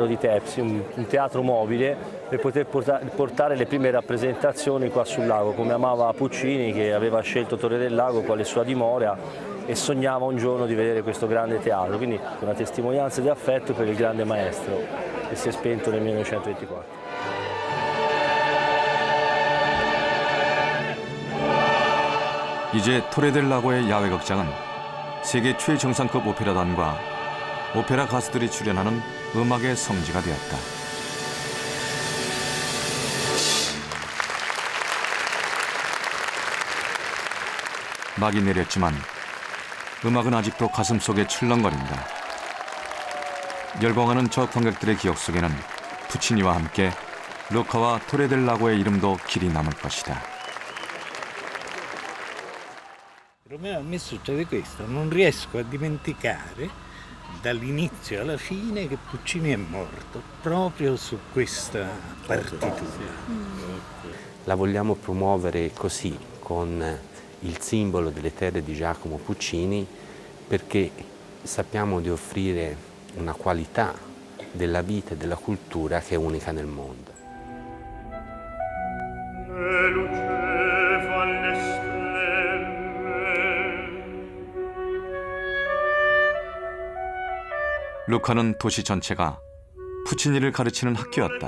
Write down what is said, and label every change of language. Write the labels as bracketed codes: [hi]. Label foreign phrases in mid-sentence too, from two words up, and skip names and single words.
[it] di Tepsi, un teatro mobile per poter portare le prime rappresentazioni qua sul lago, come amava Puccini, che aveva scelto Torre del Lago quale sua dimora e sognava un giorno di vedere questo grande teatro, quindi una testimonianza di affetto per il grande maestro che si è spento nel 1924. [ko] 이제 토레델라고의 야외 극장은 세계 최정상급 오페라단과 오페라 가수들이 출연하는 음악의 성지가 되었다. 막이 내렸지만 음악은 아직도 가슴속에 출렁거린다. 열광하는 저 관객들의 기억 속에는 푸치니와 함께 루카와 토레델라고의 이름도 길이 남을 것이다. [it] Romeo, a me succede questo, non riesco a dimenticare dall'inizio alla fine che Puccini è morto, proprio su questa partitura. La vogliamo promuovere così, con il simbolo delle terre di Giacomo Puccini, perché sappiamo di offrire una qualità della vita e della cultura che è unica nel mondo. [ko] 루카는 도시 전체가 푸치니를 가르치는 학교였다.